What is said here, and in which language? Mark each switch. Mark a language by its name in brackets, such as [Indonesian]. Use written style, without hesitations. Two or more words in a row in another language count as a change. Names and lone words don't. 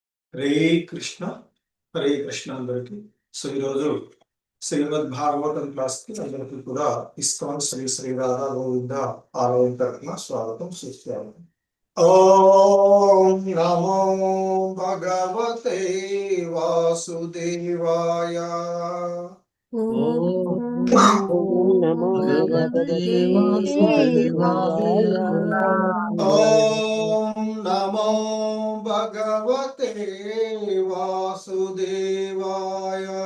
[Telugu] హరే కృష్ణ హరే కృష్ణ అందరికి. సో ఈరోజు శ్రీమద్ భాగవతం క్లాస్ కి అందరికీ కూడా ఇస్కాన్ శ్రీ శ్రీ రాధా గోవింద ఆలయం తరఫున స్వాగతం సుస్వాగతం. [Sanskrit] ఓం నమో భగవతే వాసుదేవాయ. ఓం నమో భగవతే వాసుదేవాయ. ఓం నమో భగవతే వాసుదేవాయ.